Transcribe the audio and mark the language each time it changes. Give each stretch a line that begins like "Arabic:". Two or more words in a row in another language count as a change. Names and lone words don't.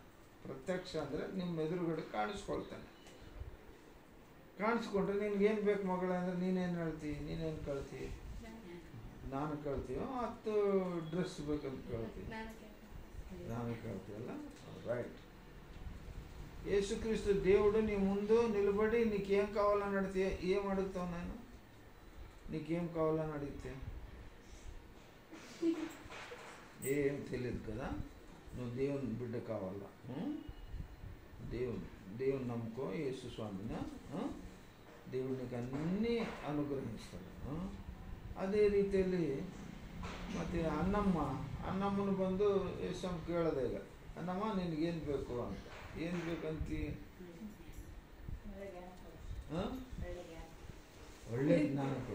Kannada: ಪ್ರತ್ಯಕ್ಷ ಅಂದರೆ ನಿಮ್ಮ ಎದುರುಗಡೆ ಕಾಣಿಸ್ಕೊಳ್ತಾನೆ. ಕಾಣಿಸ್ಕೊಂಡ್ರೆ ನಿನ್ಗೇನು ಬೇಕು ಮಗಳೇ ಅಂದರೆ ನೀನೇನು ಹೇಳ್ತೀವಿ? ನೀನೇನು ಕೇಳ್ತೀವಿ? ನಾನು ಕೇಳ್ತೀವೋ 10 ಡ್ರೆಸ್ ಬೇಕಂತ ಕೇಳ್ತೀವಿ? ನಾನು ಕೇಳ್ತೀವಲ್ಲ. ರೈಟ್.
Telugu: ಯೇಸು ಕ್ರಿಸ್ತು దేవుడు నీ ముందు నిలబడి నీకేం కావాలని అడిగితే ఏం అడుగుతావు? నేను నీకేం కావాలని అడిగితే ఏం తెలియదు కదా. నువ్వు దేవుని బిడ్డ కావాలా, దేవుని నమ్ముకో, యేసు స్వామిని. దేవుడు నీకు అన్నీ ಅನುಗ್ರಹಿಸ್ತಾನೆ.
Kannada: ಅದೇ ರೀತಿಯಲ್ಲಿ ಮತ್ತು ಅನ್ನಮ್ಮನ ಬಂದು ಯೇಸು ಕೇಳೋದೇ, ಈಗ ಅನ್ನಮ್ಮ ನಿನಗೇನು ಬೇಕು ಅಂತ. ಏನು ಬೇಕಂತಿ? ಒಳ್ಳೆ ಜ್ಞಾನ ಕೊಡ.